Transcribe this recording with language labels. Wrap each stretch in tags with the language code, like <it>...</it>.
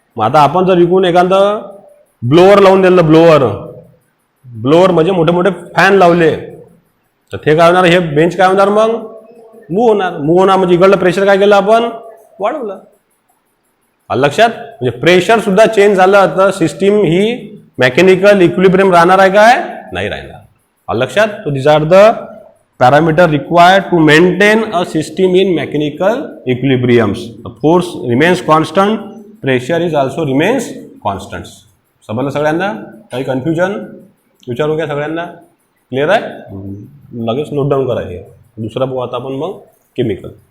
<mr>मग आता आपण जर इकडून एखादं ब्लोअर लावून दिलं, ब्लोअर म्हणजे मोठे मोठे फॅन लावले तर ते काय होणार, हे बेंच काय होणार, मग मूव्ह होणार. म्हणजे इकडलं प्रेशर काय केलं आपण, वाढवलं. लक्षात. म्हणजे प्रेशर सुद्धा चेंज झालं तर सिस्टीम ही मेकॅनिकल इक्विलिब्रियम राहणार आहे काय, नाही राहणार. लक्षात.</mr> <en>तो this are the parameter required to maintain a system in mechanical equilibriums. Force remains constant, pressure is also remains constant.</en> <mr>समजलं सगळ्यांना, काही कन्फ्युजन विचारू घ्या सगळ्यांना, क्लिअर आहे. लगेच नोट डाऊन करायचे. दुसरा पाहू आता आपण मग केमिकल.</mr>